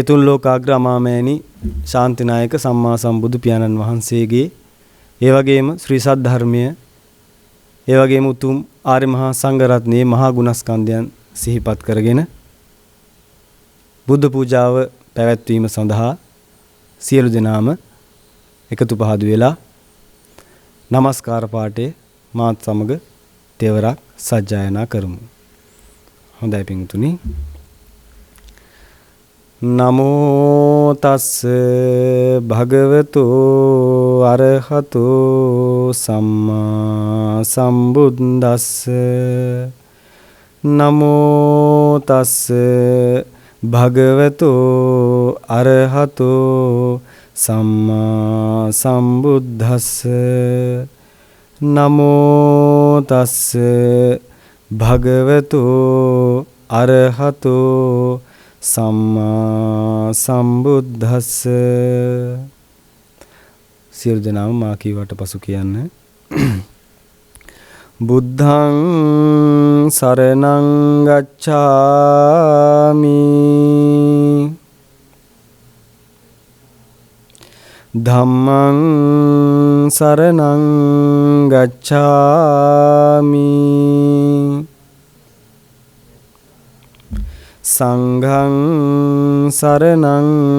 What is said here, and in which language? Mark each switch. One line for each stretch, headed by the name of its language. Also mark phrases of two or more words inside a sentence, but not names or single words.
Sinhala: තුන් ලෝකාග්‍ර අමාමෑණි ශාන්තිනායක සම්මා සම්බුදු පියාණන් වහන්සේගේ ඒ වගේම ශ්‍රී සද්ධර්මය ඒ වගේම උතුම් ආර්ය මහා සංඝ රත්නයේ මහා ගුණස්කන්ධයන් සිහිපත් කරගෙන බුද්ධ පූජාව පැවැත්වීම සඳහා සියලු දෙනාම එකතු පහදු වෙලා නමස්කාර පාඨයේ මාත් සමග තෙවරක් සජ්ජායනා කරමු. හොඳයි පින්තුනි.
Pali: නමෝ තස්ස භගවතු අරහතු සම්මා සම්බුද්දස්ස නමෝ තස්ස භගවතු අරහතු සම්මා සම්බුද්දස්ස නමෝ තස්ස භගවතු අරහතු සම්මා සම්බුද්දස්ස.
Sinhala: සියලු දෙනාම මා කීවට පසු කියන්න.
Pali: බුද්ධං සරණං ගච්ඡාමි ධම්මං සරණං ගච්ඡාමි සංඝං සරණං